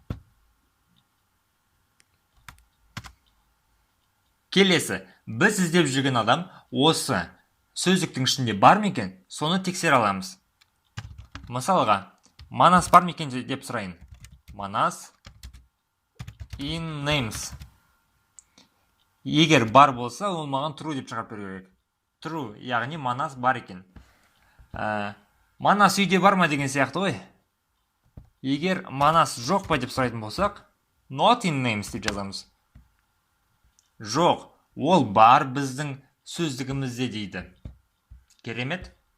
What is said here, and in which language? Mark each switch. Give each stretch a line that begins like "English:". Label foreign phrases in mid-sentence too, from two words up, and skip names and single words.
Kazakh: Біз іздеп жүрген адам осы сөздіктің ішінде бар ма екен, соны тексере аламыз. Мысалға, Манас бар ма екен деп сұрайын.
English: Манас in names.
Kazakh: Егер бар болса, ол маған true деп шығарып беру керек. True, яғни Манас бар екен. Манас үйде бар ма деген сияқты ғой. Егер Манас жоқ па деп сұрайтын болсақ,
English: not in names
Kazakh: деп жазамыз. Жоқ, ол бар біздің сөздігімізде дейді. Керемет.